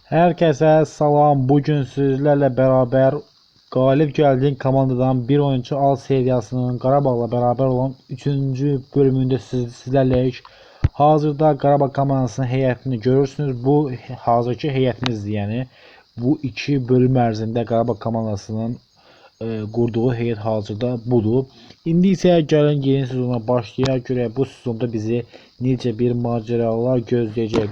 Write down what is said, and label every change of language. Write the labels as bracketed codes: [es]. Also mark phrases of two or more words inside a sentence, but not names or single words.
[tr] Herkese salam. Bugün sizlerle beraber galip geldiğin komandadan bir oyuncu al seriyasının Qarabağla beraber olan 3. bölümünde sizlerleyiz. [az] Hazırda Qarabağ komandasının heyətini görürsünüz. Bu hazırki heyətinizdir, yəni. Bu iki bölüm ərzində Qarabağ komandasının qurduğu heyət hazırda budur. İndi isə gəlin yeni sezona başlayaq. Görək bu sezonda bizi necə bir macəralar gözləyəcək.